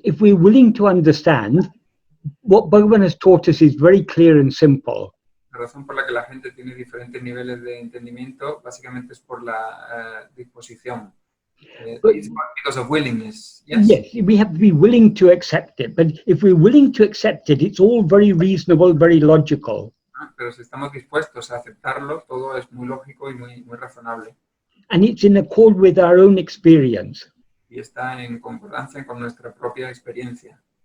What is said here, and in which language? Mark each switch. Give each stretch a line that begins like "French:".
English: If we're willing to understand, what Bhagavan has taught us is very clear and simple.
Spanish: La razón por la que la gente tiene diferentes niveles de entendimiento básicamente es por la disposición.
English: It's because of willingness. Yes? Yes, we have to be willing to accept it. But if we're willing to accept it, it's all very reasonable, very logical.
Spanish: Pero si estamos dispuestos a aceptarlo, todo es muy lógico y muy razonable.
English: And it's in accord with our own experience.
Spanish: Y está en concordancia con nuestra propia experiencia.